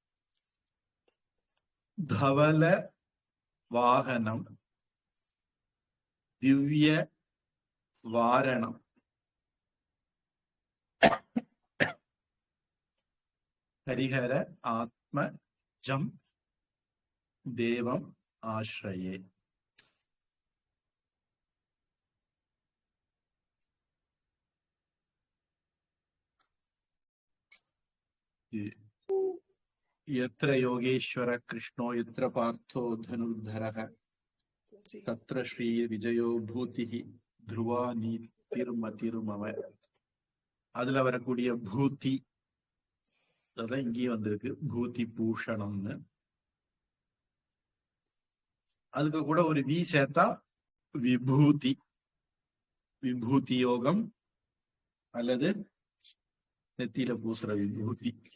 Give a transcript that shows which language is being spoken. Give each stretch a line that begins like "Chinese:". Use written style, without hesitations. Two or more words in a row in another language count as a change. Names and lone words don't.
Sanskrit: धवल वाहनं दिव्य वारणं हरिहर आत्म जं देवं आश्रये. यत्र योगेश्वर कृष्णो यत्र पार्थो धनुर्धरः तत्र श्री विजयो भूतिः ध्रुवा नीतिर्मतिर्मम.
Tamil: அதுல வரக்கூடிய பூதி அதான் இங்கேயும் வந்திருக்கு, பூதி பூஷணம்னு. அதுக்கு கூட ஒரு வி சேர்த்தா விபூதி, விபூதி யோகம் அல்லது நெத்தியில பூசுற விபூதி.